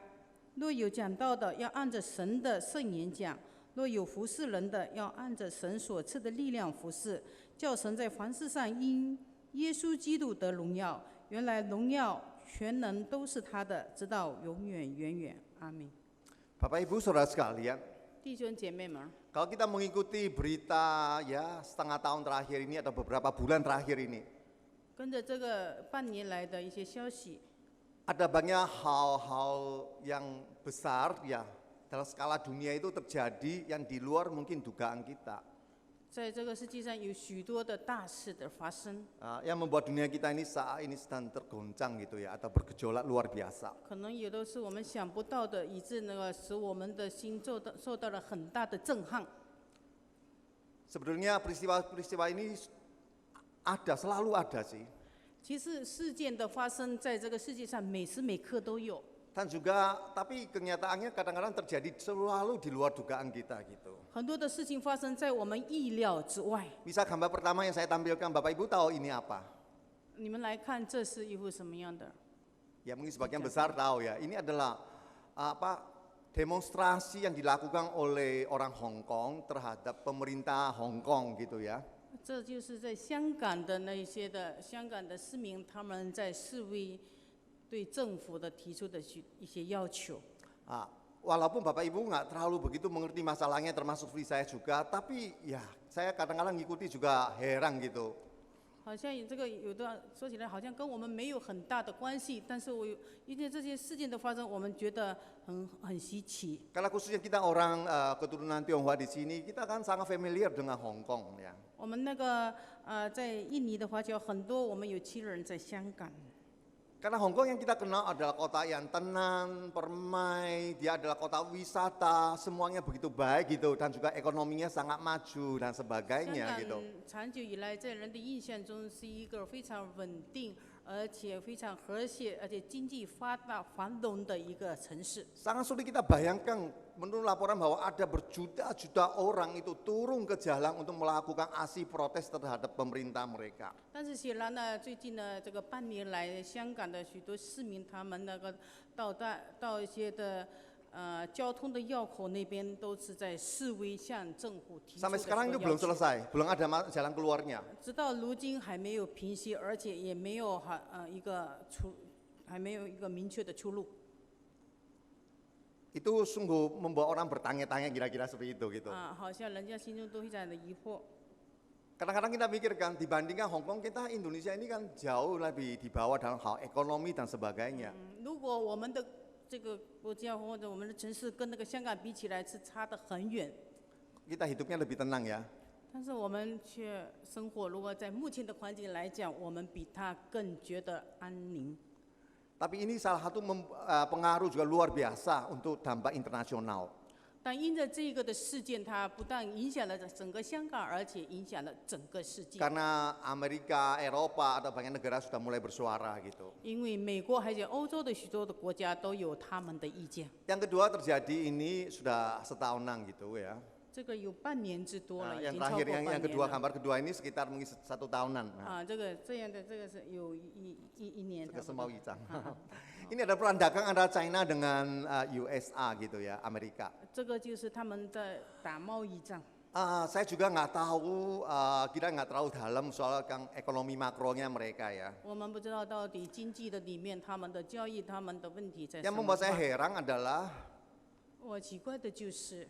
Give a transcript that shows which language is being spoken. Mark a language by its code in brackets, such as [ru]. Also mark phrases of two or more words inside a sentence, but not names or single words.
[zh] 若有讲道的，要按着神的圣言讲；若有服侍人的，要按着神所赐的力量服侍，叫神在凡事上因耶稣基督得荣耀。原来荣耀全能都是他的，直到永远远远。阿们。 [id] Bapak Ibu Saudara sekalian, [zh] 弟兄姐妹们， [id] kalau kita mengikuti berita ya setengah tahun terakhir ini atau beberapa bulan terakhir ini, [zh] 跟着这个半年来的一些消息， [id] ada banyak hal-hal yang besar ya dalam skala dunia itu terjadi yang di luar mungkin dugaan kita. [zh] 在这个世界上有许多的大事的发生， [id] Yang membuat dunia kita ini saat ini sedang tergoncang gitu ya atau bergejolak luar biasa. [zh] 可能有的是我们想不到的，以致使我们的心受到了很大的震撼。 [id] Sebetulnya peristiwa-peristiwa ini selalu ada sih. [zh] 其实事件的发生在这个世界上每时每刻都有， [id] Dan juga tapi kenyataannya kadang-kadang terjadi selalu di luar dugaan kita gitu. [zh] 很多的事情发生在我们意料之外。 [id] Misal gambar pertama yang saya tampilkan, Bapak Ibu tahu ini apa? [zh] 你们来看，这是一幅什么样的？ [id] Ya mungkin sebagian besar tahu ya. Ini adalah demonstrasi yang dilakukan oleh orang Hong Kong terhadap pemerintah Hong Kong gitu ya. [zh] 这就是在香港的那些的香港的市民，他们在示威，对政府的提出的一些要求。 [id] Walaupun Bapak Ibu nggak terlalu begitu mengerti masalahnya termasuk saya juga, tapi ya saya kadang-kadang ngikuti juga heran gitu. [zh] 好像这个有的说起来好像跟我们没有很大的关系，但是因为这些事件的发生，我们觉得很稀奇。 [id] Karena khususnya kita orang keturunan Tionghoa di sini, kita kan sangat familiar dengan Hong Kong ya. [zh] 我们在印尼的华侨很多，我们有7人在香港。 [id] Karena Hong Kong yang kita kenal adalah kota yang tenang, permai, dia adalah kota wisata, semuanya begitu baik gitu dan juga ekonominya sangat maju dan [zh] 香 [id] sebagainya [zh] 港 [id] gitu. [zh] 长久以来在人的印象中是一个非常稳定，而且非常和谐，而且经济发达繁荣的一个城市。 [id] Sangat sulit kita bayangkan menurut laporan bahwa ada berjuta-juta orang itu turun ke jalan untuk melakukan aksi protes terhadap pemerintah mereka. [zh] 但是显然呢，最近呢这个半年来，香港的许多市民他们到一些的交通的要口那边都是在示威，向政府提出 [id] Sampai [zh] 的 [id] sekarang itu [zh] 要 [id] belum [zh] 求。 [id] selesai, belum ada jalan keluarnya. [zh] 直到如今还没有平息，而且也没有还没有一个明确的出路。 [id] Itu sungguh membuat orang bertanya-tanya kira-kira seperti itu gitu. [zh] 好像人家心中都非常的疑惑。 [id] Kadang-kadang kita mikirkan dibandingkan Hong Kong, kita Indonesia ini kan jauh lebih di bawah dalam hal ekonomi dan sebagainya. [zh] 如果我们的这个国家或者我们的城市跟那个香港比起来是差得很远， [id] Kita hidupnya lebih tenang ya. [zh] 但是我们却生活，如果在目前的环境来讲，我们比他更觉得安宁。 [id] Tapi ini salah satu pengaruh juga luar biasa untuk dampak internasional. [zh] 但因着这个的事件，它不但影响了整个香港，而且影响了整个世界。 [id] Karena Amerika, Eropa atau banyak negara sudah mulai bersuara gitu. [zh] 因为美国还有欧洲的许多的国家都有他们的意见。 [id] Yang kedua terjadi ini sudah setahunan gitu ya. [zh] 这个有半年之多了，已 [id] Yang [zh] 经超 [id] terakhir [zh] 过半 [id] yang [zh] 年 [id] kedua [zh] 了。 [id] gambar kedua ini sekitar mungkin 1 tahunan. Nah, [zh] 这个是有一年 [id] ke [zh] 差不多。 Semauicang. [id] Ini ada perang dagang antara China dengan USA gitu ya, Amerika. [zh] 这个就是他们在打贸易战。 [id] Saya juga nggak tahu, kita nggak terlalu dalam soal ekonomi makronya mereka ya. [zh] 我们不知道到底经济的里面他们的交易、他们的问题在什 [id] Yang [zh] 么 [id] membuat saya [zh] 地方。 [id] heran adalah [zh] 我奇怪的就是，